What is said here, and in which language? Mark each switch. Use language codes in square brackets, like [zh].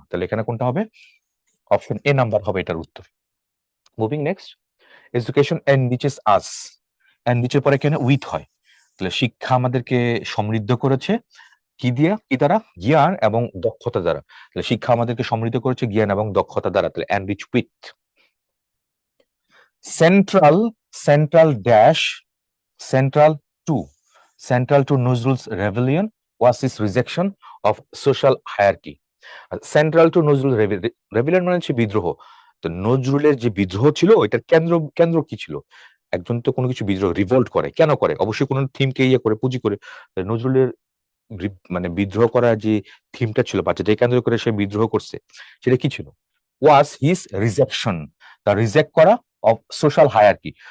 [bn] তাহলে এখানে কোনটা হবে, অপশন এ নাম্বার হবে এটার উত্তর। [en] moving next, education enriches us, [bn] এনরিচের পরে কেন উইথ হয়, তাহলে শিক্ষা আমাদেরকে সমৃদ্ধ করেছে কি দিয়া, কি দ্বারা, জ্ঞান এবং দক্ষতা দ্বারা। তাহলে শিক্ষা আমাদেরকে সমৃদ্ধ করেছে জ্ঞান এবং দক্ষতা দ্বারা, তাহলে enrich with. [en] Central, central dash, central to central to Nuzrul's rebellion was his rejection of social hierarchy. [bn] Central two Nazrul রেভিলিয়ন মানে হচ্ছে বিদ্রোহ। তো নজরুলের যে বিদ্রোহ ছিল, ওইটার কেন্দ্র কেন্দ্র কি ছিল, একজন তো কোনো কিছু বিদ্রোহ রিভোল্ট করে, কেন করে, অবশ্যই কোনো থিমকে ইয়ে করে, পুঁজি করে। নজরুলের মানে বিদ্রোহ করার যে থিমটা ছিল বা যেটা কেন্দ্র করে সে বিদ্রোহ করছে, সেটা কি ছিল, [en] was his rejection, [bn] তা রিজেক্ট করা অফ সোশ্যাল হায়ারকি।